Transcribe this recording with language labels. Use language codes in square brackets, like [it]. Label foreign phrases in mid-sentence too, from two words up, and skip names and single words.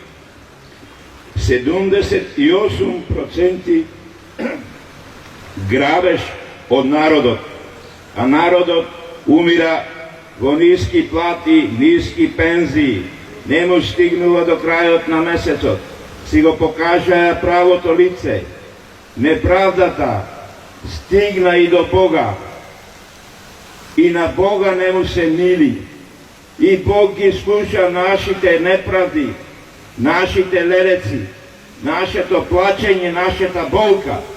[mk] 78% грабеж од народот, а народот умира во ниски плати, ниски пензии, не му стигнула до крајот на месецот, си го покаже правото лице. Неправдата стигна и до Бога, и на Бога не му се мили, и Бог ги слуша нашите неправди, нашите лелеци, нашето плачење, нашата болка.